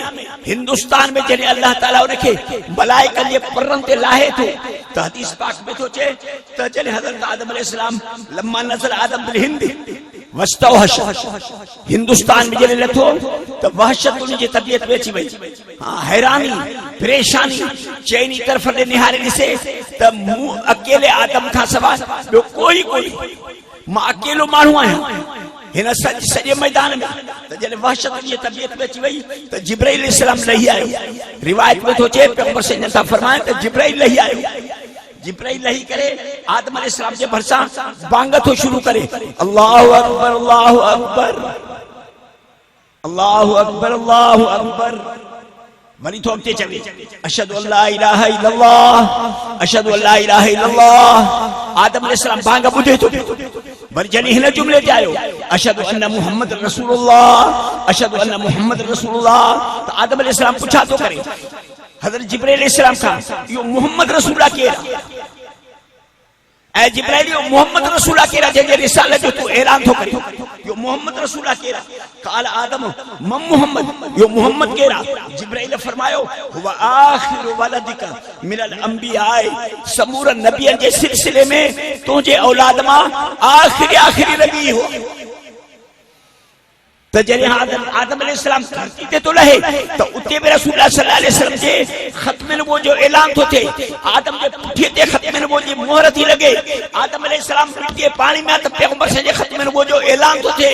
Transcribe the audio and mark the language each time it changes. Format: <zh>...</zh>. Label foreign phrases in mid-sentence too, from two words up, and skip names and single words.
<sd>हिंदुस्तान में जॾहिं अल्लाह ताला उनखे मलाइकनि जे परनि ते लाहे थो त हदीस पाक में थो चए त जॾहिं हज़रत आदम अलैहिस्सलाम</sd> <ar>لما نظر آدم بالهند واستوحش</ar> <sd>हिंदुस्तान में जॾहिं लथो त वहशत उन जी तबियत में अची वई, हैरानी परेशानी चइनी तरफ़ ॾे निहारे ॾिसे त मूं अकेले आदम खां सवाइ ॿियो कोई मां अकेलो माण्हू आहियां हिन सॼे मैदान में। त जॾहिं वहशत जी तबियत में अची वई त जिब्राइल अलैहिस्सलाम लही आयो। रिवायत में थो चए पैगंबर से था फरमाए त जिब्राइल लही आयो। जिब्राइल लही करे आदम अलैहिस्सलाम जे भरसां बांग थो शुरू करे,</sd> <ar>الله أكبر الله أكبر الله أكبر الله أكبر अल्लाहु अकबर।</ar> <sd>वरी थो अॻिते चवे</sd> <ar>أشهد أن لا إله إلا الله أشهد أن لا إله إلا الله.</ar> <sd>आदम अलैहिस्सलाम बांग ॿुधे थो। वरी जॾहिं हिन जुमिले ते आयो</sd> <ar>أشهد أن محمد رسول الله أشهد أن محمد رسول الله</ar> <sd>त आदम अलैहिस्सलाम पुछा थो करे हज़रत जिब्राइल अलैहिस्सलाम खां इहो मुहम्मद रसूला केरु आहे? ऐं जिब्राइल इहो मुहम्मद रसूला केरु आहे जंहिंजे रिसालत जो तूं ऐलान थो करे? इहो मुहम्मद रसूला केरु आहे?</sd> <ar>قال آدم من محمد,</ar> <sd>इहो मुहम्मद केरु आहे? जिब्राइल फरमायो</sd> <ar>هو آخر ولدك من الأنبياء,</ar> <sd>समूर नबियनि जे सिलसिले में तुंहिंजे औलाद मां आखिरी नबी हो। त जॾहिं आदम अलैहिस्सलाम धरती ते थो लहे त उते बि रसूलुल्लाह</sd> <ar>صلى الله عليه وسلم</ar> <sd>जे ख़त्म नबूवत जो ऐलान थो थिए। आदम जे पुठीअ ते ख़त्म नबूवत जी मोहर थी लॻे। आदम अलैहिस्सलाम मिट्टी पाणी में त पैगंबर जे ख़त्म नबूवत जो ऐलान थो थिए।</sd>